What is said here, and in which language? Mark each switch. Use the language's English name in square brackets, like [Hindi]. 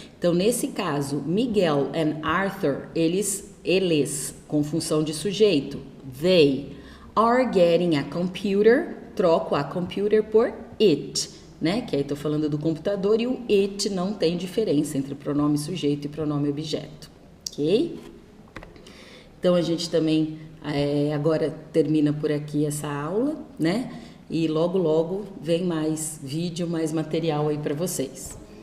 [Portuguese] Então, nesse caso, Miguel and Arthur, eles, com função de sujeito. [English] They are getting a computer. [Portuguese] Troco [English] a computer [Portuguese] por it, né? Que aí tô falando do computador e o it não tem diferença entre pronome sujeito e pronome objeto, ok? Então, a gente também agora termina por aqui essa aula, né? E logo, logo vem mais vídeo, mais material aí para vocês.